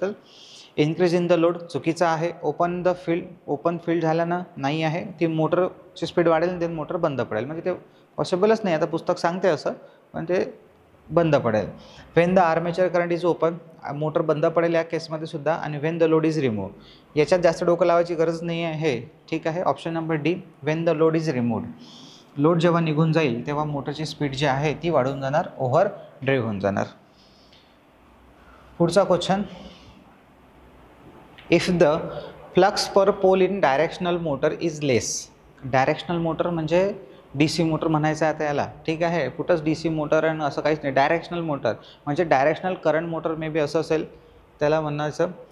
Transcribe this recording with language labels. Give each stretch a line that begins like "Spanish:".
Marathi: तर
English: increase in the load
Marathi: चुकीचा आहे. ओपन फील्ड झाल्यानं नाही आहे, ती मोटरची स्पीड वाढेल, देन मोटर बंद पडेल, म्हणजे ते पॉसिबलच नाही. आता पुस्तक सांगते असं, पण ते बंद पडेल.
English: when the armature current is open,
Marathi: motor बंद पडेल या केसमध्ये सुद्धा. आणि
English: when the load is remove,
Marathi: याच्यात जास्त डोकं लावायची गरज नाही आहे. ठीक आहे.
English: Option number D, when the load is removed.
Marathi: Load जेव्हा निघून जाईल तेव्हा मोटरची स्पीड जी आहे ती वाढून जाणार, ओव्हर ड्राईव्ह होऊन जाणार. पुढचा question,
English: If the flux per pole in directional motor is less.
Marathi: Directional motor म्हणजे DC मोटर म्हणायचं आहे आता याला. ठीक आहे. कुठंच DC मोटर आणि असं काहीच नाही, डायरेक्शनल मोटर म्हणजे directional current motor may be असं असेल त्याला म्हणायचं.